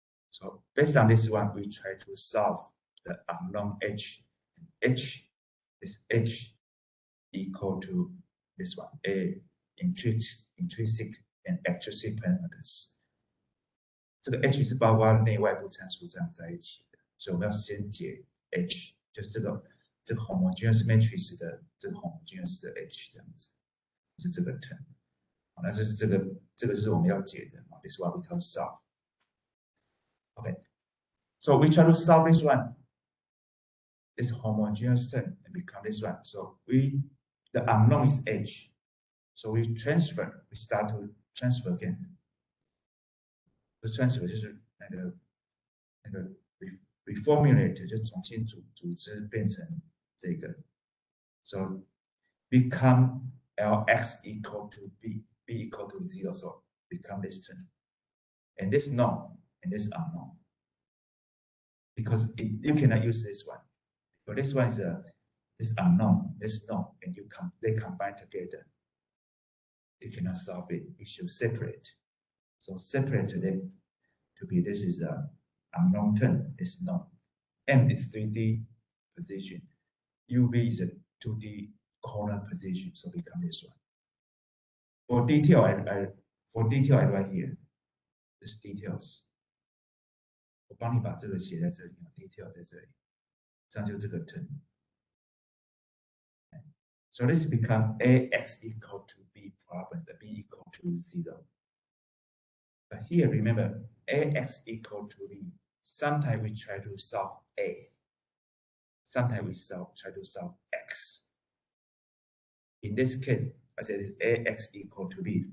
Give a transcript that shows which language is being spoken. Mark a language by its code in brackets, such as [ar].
[en] So based on this one, we try to solve the unknown H. H is H equal to this one, A, intrinsic and extrinsic parameters. [zh] 这个 H 是包括内外部参数这样在一起的，所以我们要先解 H， 就是这个 homogeneous matrix 的这个 homogeneous 的 H 这样子，就是这个 term。那就是这个就是我们要解的。 [en] This is what we try to solve. Okay, so we try to solve this one. This homogeneous term and become this one. So the unknown is H. So we start to transfer again. The transfer [zh] 就是那个 reformulate 就重新组织变成这个。 [en] So become Lx equal to B equal to 0. So become this term. And this known and this unknown. Because you cannot use this one. So this one is this unknown, this known, and they combine together. You cannot solve it. You should separate. So separate them to be this is a unknown term, it's known. M is 3D position. UV is a 2D corner position, so become this one. For detail, for detail I write here. This details. [zh] 我帮你把这个写在这里 ，detail 在这里，这样就这个 term。 [en] So this become ax equal to b problem, b equal to 0. But here, remember, ax equal to b. Sometimes we try to solve a. Sometimes we try to solve x. In this case, I said ax equal to b.